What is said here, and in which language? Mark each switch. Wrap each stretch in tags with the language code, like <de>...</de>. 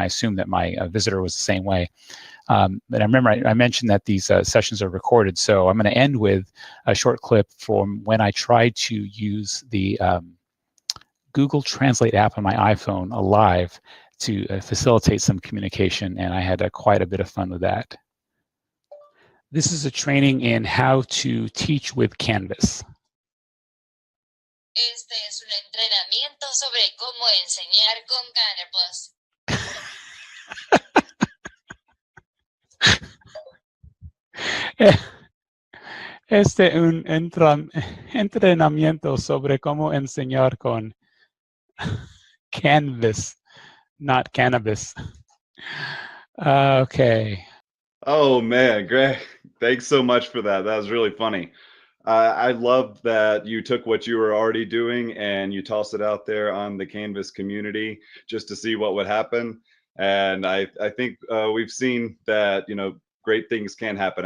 <en>I assume that my visitor was the same way. But I remember I mentioned that these sessions are recorded, so I'm going to end with a short clip from when I tried to use the Google Translate app on my iPhone live to facilitate some communication, and I had quite a bit of fun with that. This is a training in how to teach with Canvas.</en> <es>Este es un entrenamiento sobre cómo enseñar con Canvas. Este es un entrenamiento sobre cómo enseñar con Canvas,</es> <en>not cannabis. Okay. Oh man, Greg, thanks so much for that. That was really funny. I love that you took what you were already doing and you tossed it out there on the Canvas community just to see what would happen. And I think we've seen that, great things can happen.</en>